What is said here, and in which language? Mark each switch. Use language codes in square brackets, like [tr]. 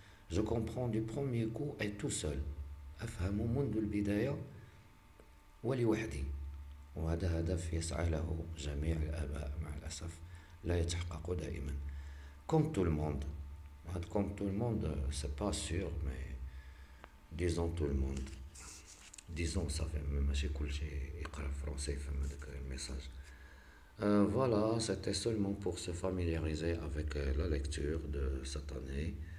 [fr] je comprends du premier coup et tout seul، [ar] أفهم منذ البداية ولوحدي. وهذا هدف يسعى له جميع الآباء، مع الأسف لا يتحقق دائما. [fr] comme tout le monde، هاد comme tout le monde c'est pas sûr mais disons tout le monde، disons [ar] صافي ماشي كلشي يقرا فرونسي يفهم هذاك الميساج. [fr] Voilà, c'était seulement pour se familiariser avec la lecture de cette année.